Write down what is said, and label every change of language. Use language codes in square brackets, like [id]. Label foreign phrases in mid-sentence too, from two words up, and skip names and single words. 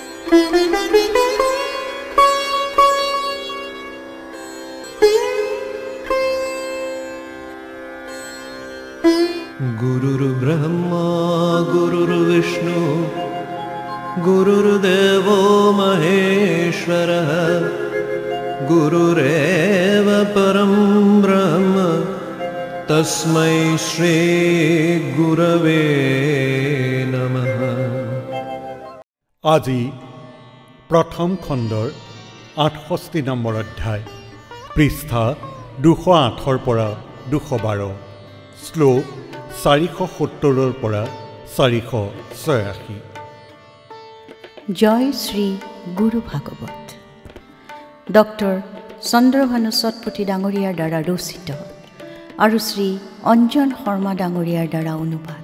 [sa] गुरुर्ब्रह्मा गुरुर्विष्णु गुरुर्देवो महेश्वरः गुरुरेव परं ब्रह्म तस्मै श्री गुरवे नमः। [as] আজি প্ৰথম খণ্ডৰ 68 নম্বৰ অধ্যায় পৃষ্ঠা 208 পৰা 212 শ্লোক 470 পৰা 486। জয় শ্ৰী গুৰু ভাগৱত। ডক্টৰ চন্দ্ৰভানু সতপতি ডাঙৰীয়াৰ দ্বাৰা ৰচিত আৰু শ্ৰী অঞ্জন শৰ্মা ডাঙৰীয়াৰ দ্বাৰা অনুবাদ।